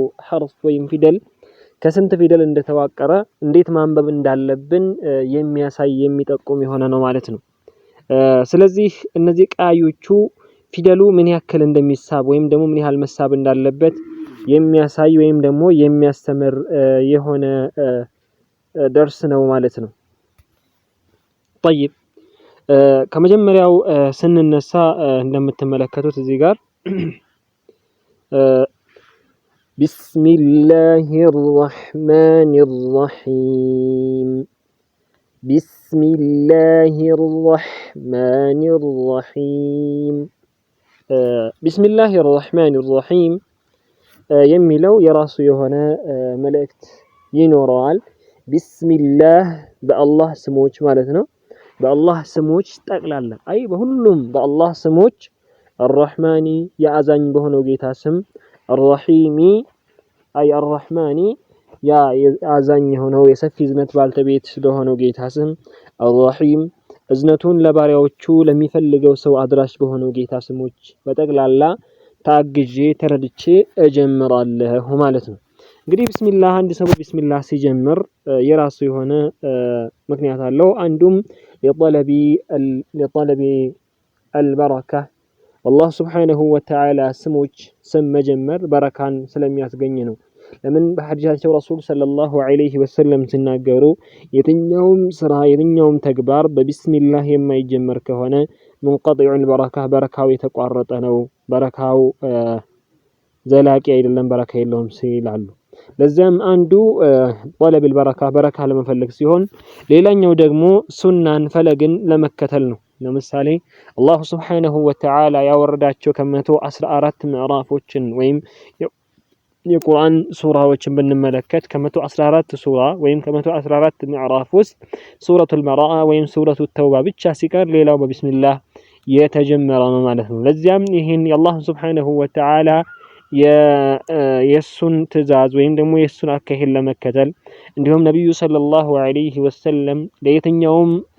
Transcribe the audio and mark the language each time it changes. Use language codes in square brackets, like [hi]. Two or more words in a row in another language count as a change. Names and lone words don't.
[am] ሐርፍ ወይም ፊደል ከስንት ፊደል እንደተዋቀረ እንዴት ማንበብ እንዳለብን የሚያሳይ የሚጠቁም የሆነ ነው ማለት ነው ስለዚህ እነዚህ ቃዮቹ ፊደሉ ምን ያክል እንደሚሳብ ወይም ደግሞ ምን ያህል መሳብ እንዳለበት የሚያሳይ ወይም ደግሞ የሚያስተምር የሆነ ደርስ ነው ማለት ነው طيب ከመጀመሪያው ስንነሳ እንደምትመለከቱት እዚህ ጋር [ar] بسم الله الرحمن الرحيم بسم الله الرحمن الرحيم بسم الله الرحمن الرحيم [am] የሚለው የራሱ የሆነ መልእክት ይኖረዋል [ar] بسم [am] الله በአላህ ስሞች ማለት ነው በአላህ ስሞች ጠቅላላ አይ በሁሉም በአላህ ስሞች الرحمن ያዛኝ በሆነው ጌታ ስም الرحيم አይ الرحمن ያ አዛኝ ሆነው የሰፊ ዝነት ባልተቤት ስለሆነው ጌታ ስም الرحيم እዝነቱን ለባሪያዎቹ ለሚፈልገው ሰው አድራሽ በሆነው ጌታ ስሞች በጠቅላላ ታግጄ ተረድቼ እጀምራለሁ ማለት ነው እንግዲህ ቢስሚላህ አንድ ሰው ቢስሚላህ ሲጀምር የራሱ የሆነ ምክንያት አለው አንዱም ለጠለቢ [ar] البركه والله سبحانه وتعالى [am] ስሞች ስም መጀመር በረካን ስለሚያስገኝ ነው ለምን በሐዲሳቸው [ar] رسول صلى الله عليه وسلم [am] ሲናገሩ የትኛውም ስራ የትኛውም ተግባር በቢስሚላህ የማይጀመር ከሆነ [ar] منقطع البركه [am] በረካው የተቋረጠ ነው በረካው ዘላቂ አይደለም በረካ የለውም ሲላሉ ለዛም አንዱ [ar] طلب البركه [am] በረካ ለመፈለግ ሲሆን ሌላኛው ደግሞ ሱናን ፈለግን ለመከተል ነው ለምሳሌ አላህ [ar] سبحانه وتعالى [am] ያወረዳቸው ከ114 ምዕራፎችን ወይም የቁርአን ሱራዎችን ብንመለከት ከ114 ሱራ ወይም ከ114 ምዕራፍ ውስጥ ሱረቱል በራአ ወይም ሱረቱ ተውባ ብቻ ሲቀር ሌላው በቢስሚላህ የተጀመረ ነው ማለት ነው ለዚያም ይሄን የአላህ [ar] سبحانه وتعالى [am] የሱን ትእዛዝ ወይም ደግሞ የሱን አካሄድ ለመከተል እንዲሁም ነብዩ [ar] صلى الله عليه وسلم [am] ለየትኛውም